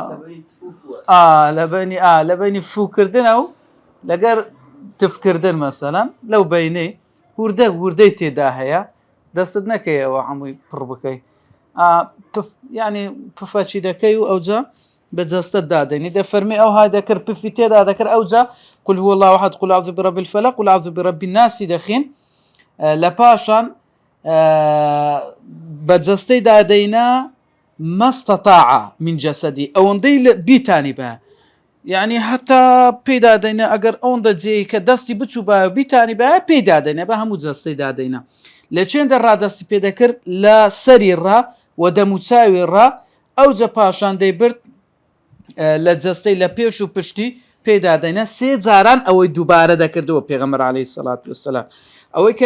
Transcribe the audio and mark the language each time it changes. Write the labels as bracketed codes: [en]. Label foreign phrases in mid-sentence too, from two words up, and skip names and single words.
[ckb] لە بینی فوکردنە و لەگەر تفکردن مەسەلەن لەو بینەی وردەی تێدا هەیە دەستت نەکەیەوە هەمووی پڕ بکەی یعنی پفەچی دەکەی و ئەوجا بە جەستت دادەنی دەفەرمی ئەو های دەکرد پفی تێدا دەکرد ئەوجا [ar] قل هو الله أحد قل أعوذ برب الفلق قل أعوذ برب الناس [ckb] دەخین لە پاشان بە جەستەی دادەینا [ar] ما استطاع من جسدی [ckb] ئەوەندەی بیتانی بە [ar] يعني حتى [ckb] پێدا دەینە ئەگەر ئەوەندە جێی کە دەستی بچوو بیتانی بە پێدا دەینە بە هەموو جەستەی دادەینە لە چێندە ڕادەستی پێدەکرد لە سەری ڕا و دەموچاوی ڕا ئەوجە پاشان دەیبرد لە جەستەی لە پێش و پشتی پێدا دەینە 3 جاران ئەوەی دووبارە دەکردەوە پێغەمبەر عەلەیهی سەڵات وەسەلام ئەوەی کە